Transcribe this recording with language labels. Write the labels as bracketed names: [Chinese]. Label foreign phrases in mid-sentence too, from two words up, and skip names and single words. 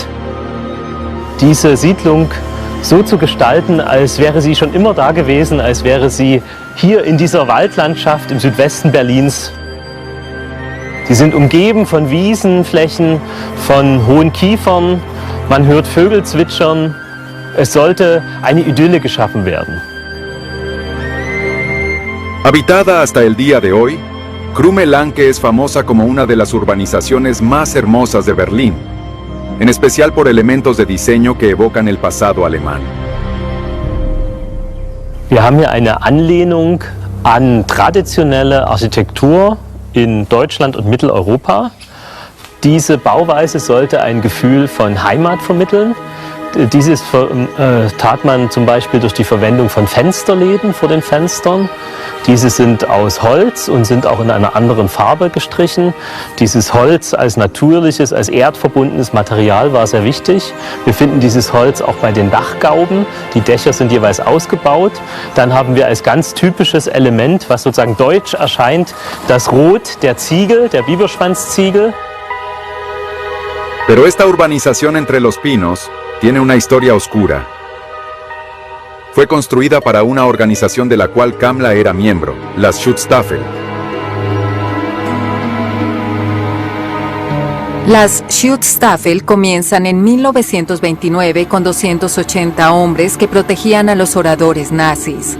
[German] Diese Siedlung so zu gestalten, als wäre sie schon immer da gewesen, als wäre sie hier in dieser Waldlandschaft im Südwesten Berlins. Sie sind umgeben von Wiesenflächen, von hohen Kiefern, man hört Vögel zwitschern. Es sollte eine Idylle geschaffen werden. [Spanish] Habitada hasta el día de hoy, Krummelanke es famosa como una de las urbanizaciones más hermosas de Berlín, en especial por elementos de diseño que evocan el pasado alemán. Wir haben hier eine Anlehnung an traditionelle Architektur in Deutschland und Mitteleuropa. Diese Bauweise sollte ein Gefühl von Heimat vermitteln. Dieses tat man zum Beispiel durch die Verwendung von Fensterläden vor den Fenstern. Diese sind aus Holz und sind auch in einer anderen Farbe gestrichen. Dieses Holz als natürliches, als erdverbundenes Material war sehr wichtig. Wir finden dieses Holz auch bei den Dachgauben. Die Dächer sind jeweils ausgebaut. Dann haben wir als ganz typisches Element, was sozusagen deutsch erscheint, das Rot der Ziegel, der Biberschwanzziegel. Pero esta urbanización entre los pinos tiene una historia oscura. Fue construida para una organización de la cual Kamla era miembro, las Schutzstaffel. Las Schutzstaffel comienzan en 1929 con 280 hombres que protegían a los oradores nazis.